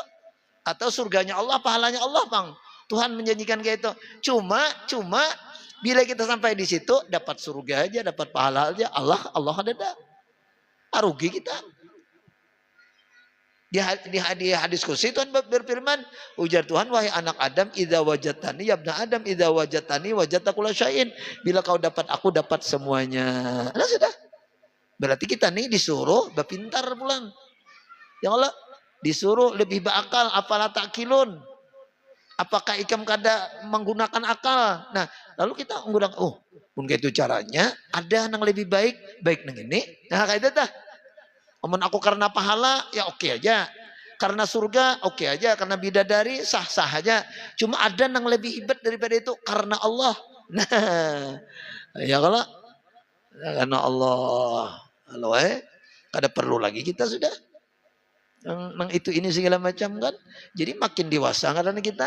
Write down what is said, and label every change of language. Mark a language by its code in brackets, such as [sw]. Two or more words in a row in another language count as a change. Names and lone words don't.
[bjn] Atau surganya Allah, pahalanya Allah, bang. Tuhan menjanjikan kayak itu. Cuma bila kita sampai di situ dapat surga aja, dapat pahala aja, Allah ada. Rugi kita. Di hadis kursi Tuhan berfirman, ujar Tuhan, wahai anak Adam, [ar] إذا وجدتني يا ابن آدم إذا وجدتني وجدت كل شيء. [bjn] Bila kau dapat aku dapat semuanya. Nah sudah. Berarti kita nih disuruh berpintar pulang. Ya Allah, disuruh lebih berakal, [ar] أفلا تعقلون. [bjn] Apakah ikam kada menggunakan akal? Nah, lalu kita menggunakan, pun itu caranya, ada yang lebih baik nang ini. Nah, kayak itu dah. Amun aku karena pahala, ya oke aja. Karena surga, oke aja. Karena bidadari, sah-sah aja. Cuma ada yang lebih hebat daripada itu, karena Allah. Nah, ya kalau karena Allah, kada perlu lagi kita sudah. Yang itu ini segala macam kan. Jadi makin dewasa karena kita.